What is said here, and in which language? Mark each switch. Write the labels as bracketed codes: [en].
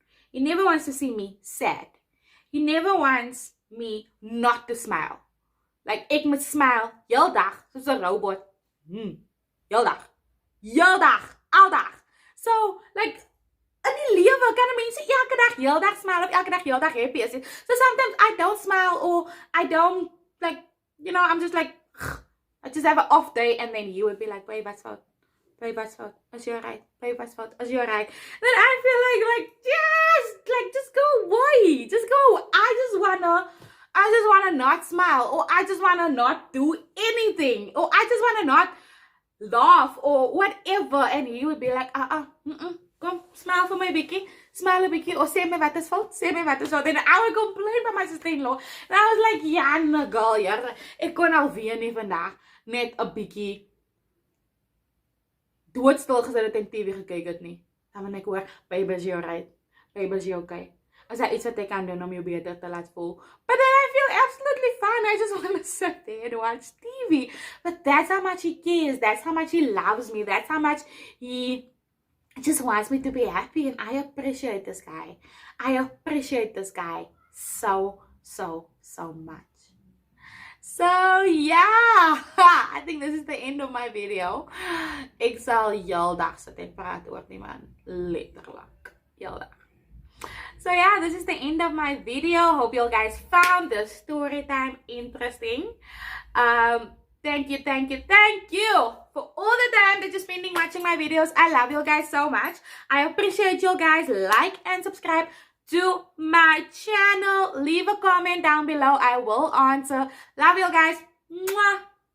[en] He never wants to see me sad. He never wants me not to smile. [af] Like, ek moet smile, heel dag, soos 'n robot. Heel dag, aldag. So, like, in die lewe kan 'n mens elke dag, heel dag smile, of elke dag, heel dag happy is. [en] So sometimes I don't smile, or I don't, like, you know, I'm just like, I just have an off day, and then you would be like, babe, what's fout? Babe, what's fout? Is you alright? Babe, what's fout? Is you alright? Then I feel like, just go away. Just go. I just wanna not smile, or I just wanna not do anything, or I just wanna not laugh, or whatever. And he would be like, come, smile for my bikkie, smile a bikkie, or [af] sê my wat is fout, sê my wat is fout. [en] And I would complain by my sister-in-law. And I was like, [af] ja, no girl, ja, ek kon alweer nie vandag net 'n bikkie doodstil gesit het en TV gekyk het nie. Dan wanneer ek hoor, baby, is jy alright? Baby, is jy okay? Is daar iets wat ek kan doen om jou beter te laat voel? [en] But then I feel absolutely fine. I just want to sit there and watch TV. But that's how much he cares. That's how much he loves me. That's how much he just wants me to be happy. And I appreciate this guy. I appreciate this guy so much. So yeah, I think this is the end of my video. [af] Ik zal heel dag zo tijd praten hoor, die man. Letterlijk. Heel dag. [en] So yeah, this is the end of my video. Hope you guys found the story time interesting. Thank you for all the time that you're spending watching my videos. I love you guys so much. I appreciate you guys. Like and subscribe to my channel. Leave a comment down below. I will answer. Love you guys. Mwah.